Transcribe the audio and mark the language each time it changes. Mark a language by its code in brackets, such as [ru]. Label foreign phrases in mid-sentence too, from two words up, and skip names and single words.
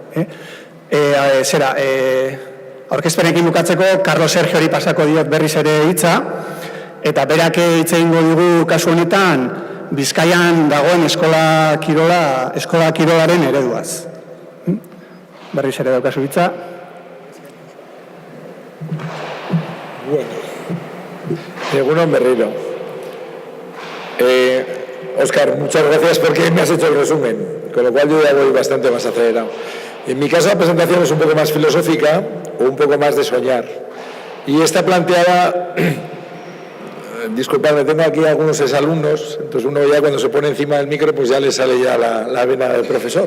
[eu] Aurkezpenekin bukatzeko, Carlos Sergiori pasako diot berriz ere hitza, eta berak hitz egingo dugu kasu honetan Bizkaian dagoen eskola kirolaren ereduaz. Berriz ere daukazu hitza. Bueno, egunon berriro. [es] Óscar, muchas gracias porque me has hecho el resumen, con lo cual yo ya voy bastante más acelerado. En mi caso la presentación es un poco más filosófica o un poco más de soñar. Y está planteada... Disculpadme, tengo aquí algunos exalumnos, entonces uno ya cuando se pone encima del micro pues ya le sale ya la vena del profesor.